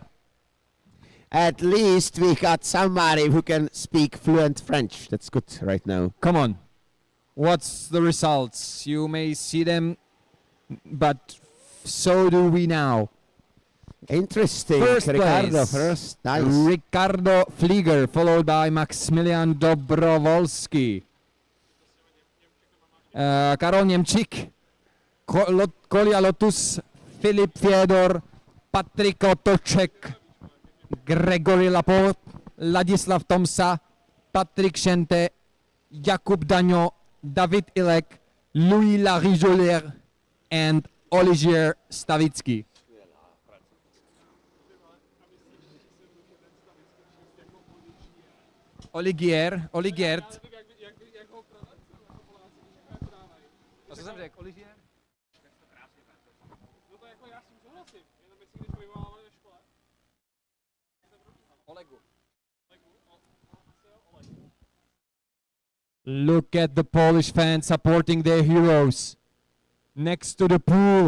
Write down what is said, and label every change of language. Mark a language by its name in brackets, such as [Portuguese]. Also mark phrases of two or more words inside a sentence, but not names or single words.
[English] At least we got somebody who can speak fluent French. That's good right now. Come on. What's the results? You may see them, but so do we now. Interesting. First Ricardo place. first. Nice. Ricardo Flieger, followed by Maximilian Dobrovolsky. Karol Němčík, Kolia Lotus, Filip Fiedor, Patrik Otoček, Gregory Laporte, Ladislav Tomsa, Patrik Šente, Jakub Daňo, David Ilek, Louis Larigolaire, and Olivier Stavický. Oligierd. [Czech] A co jsem řekl? Olivier? [English] Look at the Polish fans supporting their heroes next to the pool.